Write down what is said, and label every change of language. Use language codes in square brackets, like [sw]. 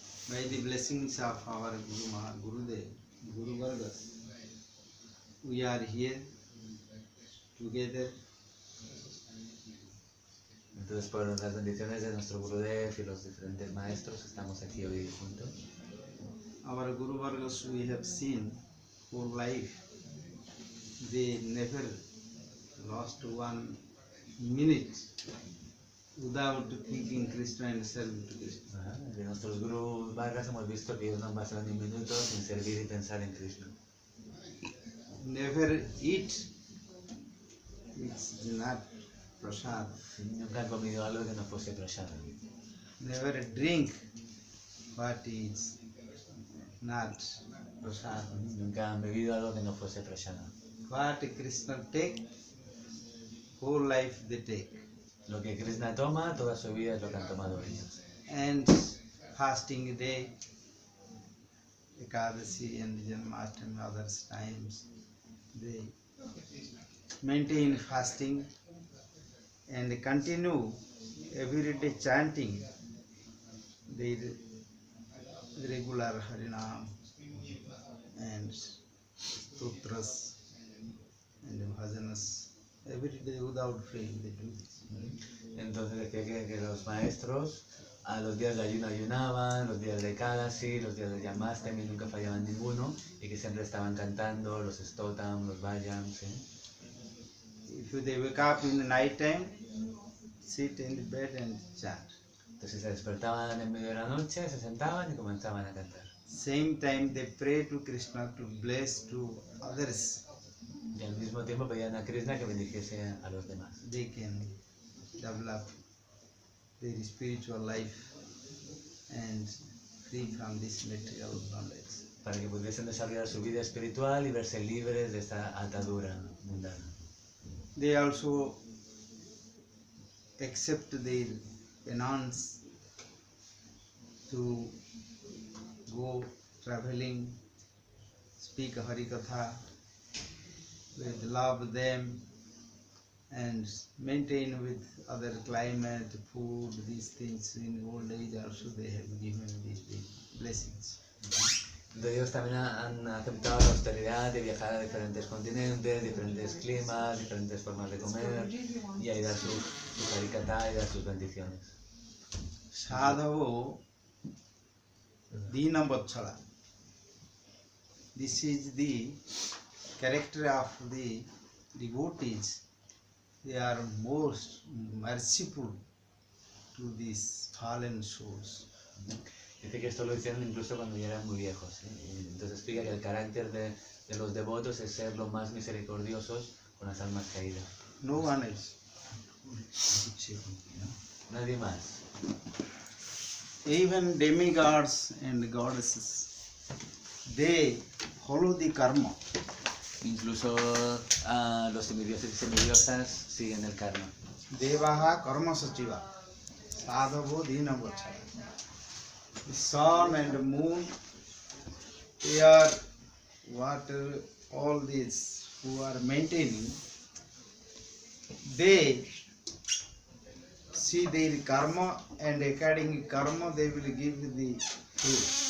[en] By the blessings of our Gurudev, Guru Vargas, we are here together. [es] Entonces, por las bendiciones de nuestro Gurudev y los diferentes maestros, estamos aquí hoy juntos. [en] Our Guru Vargas, we have seen whole life, they never lost 1 minute without thinking Krishna and serving to Krishna. [es] De nuestros Guru Vargas hemos visto que ellos no han pasado ni un minuto sin servir y pensar en Krishna. [en] Never eat, it's not prasad. [es] Nunca han comido algo que no fuese prasad. [en] Never drink, but it's not prasad. [es] Nunca han bebido algo que no fuese prasad. [en] What Krishna take, whole life they take. [es] Lo que Krishna toma, toda su vida es lo que han tomado ellos. [en] And fasting day, Ekadasi and Janmashtami, others times, they maintain fasting and continue everyday chanting their regular Harinam and Stotras and Bhajanas every day without fail they do this. [es] Entonces decía que los maestros a los días de ayuno ayunaban, los días de Ekadasi, los días de Janmashtami nunca fallaban ninguno y que siempre estaban cantando los stotam, los bhajans. ¿Sí? [en] If they wake up in the night time, sit in the bed and chant. [es] Entonces se despertaban en medio de la noche, se sentaban y comenzaban a cantar. [en] Same time they pray to Krishna to bless to others. [es] Y al mismo tiempo pedían a Krishna que bendijese a los demás. [en] They can develop their spiritual life and free from this material knowledge. [es] Para que pudiesen desarrollar su vida espiritual y verse libres de esta atadura mundana. [en] They also accept their penance to go traveling, speak Harikatha, with love them and maintain with other climate, food, these things. In old age also they have given these big blessings. [es] Entonces ellos también han aceptado la austeridad de viajar a diferentes continentes, diferentes climas, diferentes formas de comer y ahí dar su harikatha y dar sus bendiciones. [sa] Sadhavo Dinam Vatsala. [en] This is the character of the devotees. They are most merciful to these fallen souls. [es] Dice que esto lo hicieron incluso cuando ya eran muy viejos. ¿Sí? Entonces explica que el carácter de los devotos es ser lo más misericordiosos con las almas caídas. [en] No one else. [es] Nadie más. [en] Even demigods and goddesses, they follow the karma. [es] Incluso los semidioses y semidiosas siguen el karma. [sa] Devaha karma sachiva. Sadhavo dinam vachara. [en] The sun and the moon, air, water, all these who are maintaining, they see their karma and according to karma they will give the fruit.